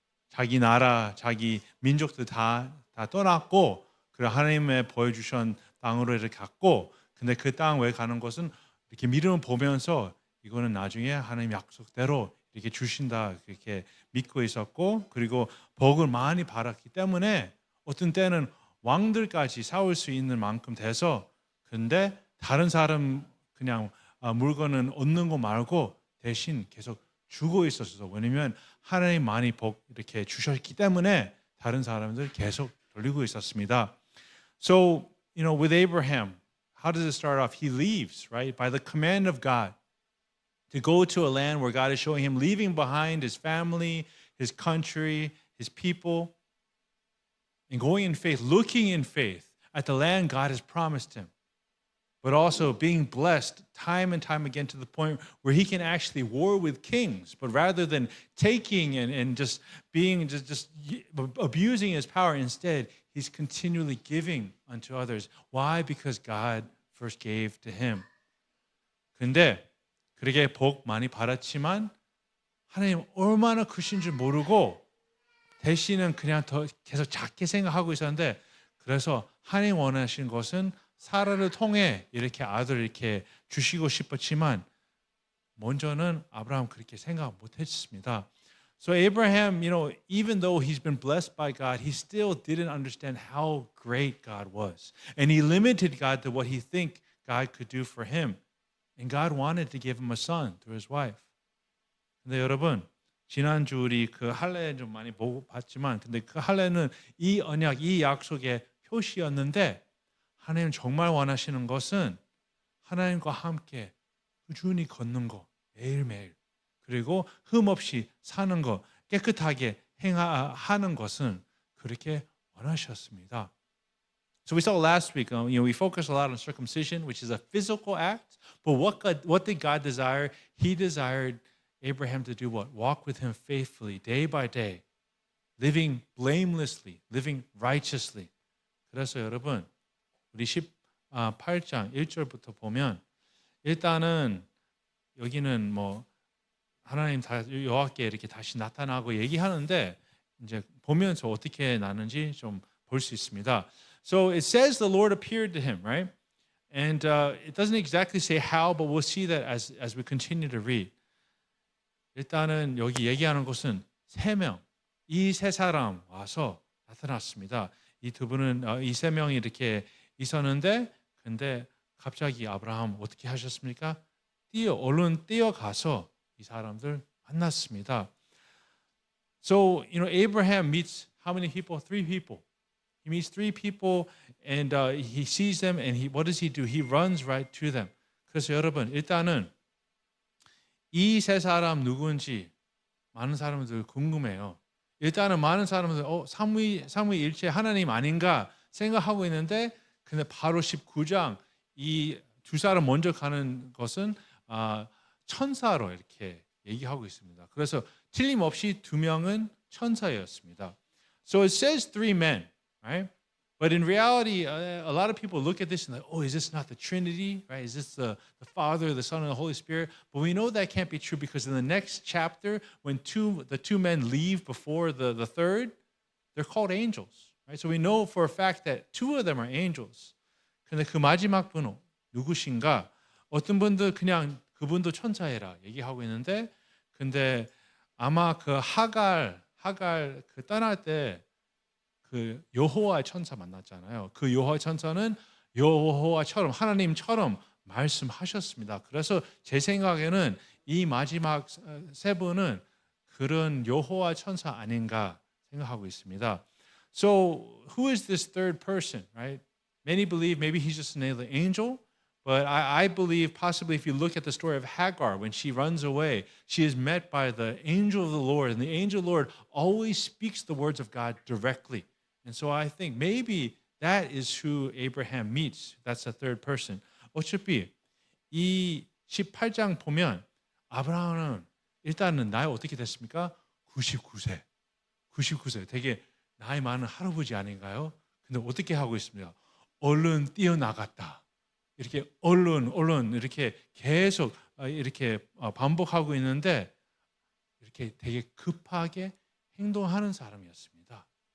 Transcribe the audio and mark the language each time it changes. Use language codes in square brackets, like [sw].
[ko] 자기 나라, 자기 민족들 다 떠났고 그리고 하나님의 보여주신 땅으로 이렇게 갔고 근데 그 땅 왜 가는 것은 이렇게 믿음을 보면서 이거는 나중에 하나님 약속대로 이렇게 주신다 그렇게 믿고 있었고 그리고 복을 많이 받았기 때문에 어떤 때는 왕들까지 싸울 수 있는 만큼 돼서 근데 다른 사람 그냥 물건은 얻는 거 말고 대신 계속 주고 있었어. 왜냐면 하나님 많이 복 이렇게 주셨기 때문에 다른 사람들 계속 돌리고 있었습니다. [en] So, with Abraham, how does it start off? He leaves, right? By the command of God to go to a land where God is showing him, leaving behind his family, his country, his people, and going in faith, looking in faith at the land God has promised him, but also being blessed time and time again to the point where he can actually war with kings, but rather than taking and just being just abusing his power, instead he's continually giving unto others. Why? Because God first gave to him. [ko] 근데 그렇게 복 많이 받았지만 하나님 얼마나 크신 줄 모르고 대신은 그냥 더 계속 작게 생각하고 있었는데 그래서 하나님 원하신 것은 사라를 통해 이렇게 아들을 이렇게 주시고 싶었지만 먼저는 아브라함 그렇게 생각 못 했습니다. [en] So Abraham, even though he's been blessed by God, he still didn't understand how great God was. And he limited God to what he think God could do for him. And God wanted to give him a son through his wife. [ko] 근데 여러분, 지난주 우리 그 할례 좀 많이 보고 봤지만 근데 그 할례는 이 언약, 이 약속의 표시였는데 하나님 정말 원하시는 것은 하나님과 함께 꾸준히 걷는 거 매일매일 그리고 흠 없이 사는 거 깨끗하게 행하는 것은 그렇게 원하셨습니다. [en] So we saw last week, we focused a lot on circumcision, which is a physical act. But what did God desire? He desired Abraham to do what? Walk with him faithfully, day by day, living blamelessly, living righteously. [ko] 그래서 여러분, 우리 18장 1절부터 보면 일단은 여기는 뭐 하나님 여호와께 이렇게 다시 나타나고 얘기하는데 이제 보면서 어떻게 나는지 좀 볼 수 있습니다. [en] So it says the Lord appeared to him, right? And it doesn't exactly say how, but we'll see that as we continue to read. [ko] 일단은 여기 얘기하는 것은 세 명, 이 세 사람 와서 나타났습니다. 이 두 분은 이 세 명이 이렇게 있었는데 근데 갑자기 아브라함 어떻게 하셨습니까? 얼른 뛰어가서 이 사람들 만났습니다. [en] So, Abraham meets how many people? Three people. He meets three people and he sees them and what does he do? He runs right to them. [ko] 그래서 여러분, 일단은 이 세 사람 누구인지 많은 사람들 궁금해요. 일단은 많은 사람들 삼위일체 하나님 아닌가 생각하고 있는데 근데 바로 19장 이 두 사람 먼저 가는 것은 천사로 이렇게 얘기하고 있습니다. 그래서 틀림없이 두 명은 천사였습니다. [en] So it says three men, right? But in reality, a lot of people look at this and like, oh, is this not the Trinity, right? Is this the Father, the Son, and the Holy Spirit? But we know that can't be true because in the next chapter, when the two men leave before the third, they're called angels, right? So we know for a fact that two of them are angels. [ko] 근데 그 마지막 분 누구신가? 어떤 분들 그냥 그분도 천사해라 얘기하고 있는데, 근데 아마 그 하갈 그 떠날 때 그 여호와의 천사 만났잖아요. 그 여호와 천사는 여호와처럼 하나님처럼 말씀하셨습니다. 그래서 제 생각에는 이 마지막 세 분은 그런 여호와 천사 아닌가 생각하고 있습니다. [en] So who is this third person, right? Many believe maybe he's just another angel, but I believe possibly if you look at the story of Hagar, when she runs away, she is met by the angel of the Lord, and the angel of the Lord always speaks the words of God directly. And so I think maybe that is who Abraham meets. That's the third person. [ko] 어차피 이 18장 보면 아브라함은 일단은 나이 어떻게 됐습니까? 99세. 99세. 되게 나이 많은 할아버지 아닌가요? 근데 어떻게 하고 있습니까? 얼른 뛰어나갔다. 이렇게 얼른 이렇게 계속 이렇게 반복하고 있는데 이렇게 되게 급하게 행동하는 사람이었습니다.